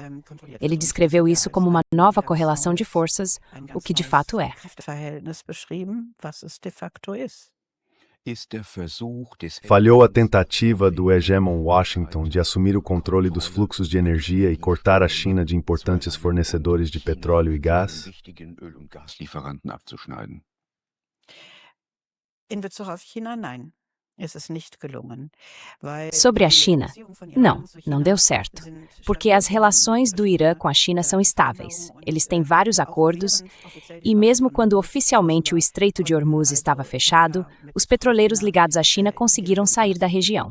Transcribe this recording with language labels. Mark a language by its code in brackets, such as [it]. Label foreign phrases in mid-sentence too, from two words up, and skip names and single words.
[pt] Ele descreveu isso como uma nova correlação de forças, o que de fato é. Falhou a tentativa do hegemon Washington de assumir o controle dos fluxos de energia e cortar a China de importantes fornecedores de petróleo e gás? [de] In Bezug auf China, nein. Es ist nicht gelungen. [pt] Sobre a China, não deu certo, porque as relações do Irã com a China são estáveis. Eles têm vários acordos e mesmo quando oficialmente o Estreito de Hormuz estava fechado, os petroleiros ligados à China conseguiram sair da região.